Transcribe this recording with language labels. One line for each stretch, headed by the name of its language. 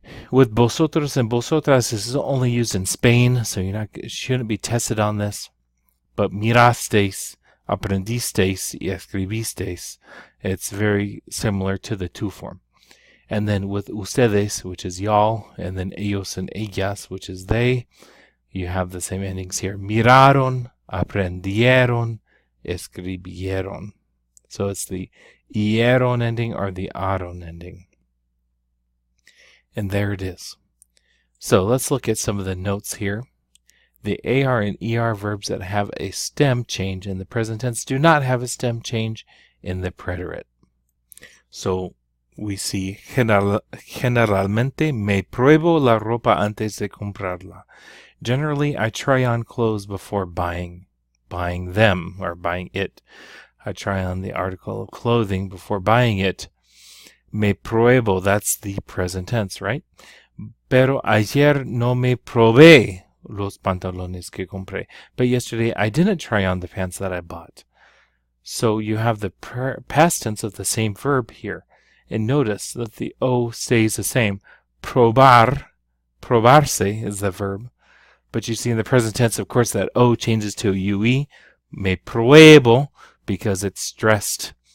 English: With vosotros and vosotras, this is only used in Spain, so shouldn't be tested on this. But
Spanish: mirasteis, aprendisteis, y escribisteis,
English: it's very similar to the tú form. And then with ustedes, which is y'all, and then ellos and ellas, which is they, you have the same endings here.
Spanish: Miraron, aprendieron, escribieron.
English: So it's the ieron ending or the aron ending. And there it is. So let's look at some of the notes here. The AR and ER verbs that have a stem change in the present tense do not have a stem change in the preterite. So we see
Spanish: generalmente me pruebo la ropa antes de comprarla.
English: Generally, I try on clothes before buying them or buying it. I try on the article of clothing before buying it. Me pruebo, that's the present tense, right?
Spanish: Pero ayer no me probé los pantalones que compré.
English: But yesterday I didn't try on the pants that I bought. So you have the past tense of the same verb here. And notice that the O stays the same. Probar, probarse is the verb. But you see in the present tense, of course, that O changes to UE. Me pruebo, because it's stressed.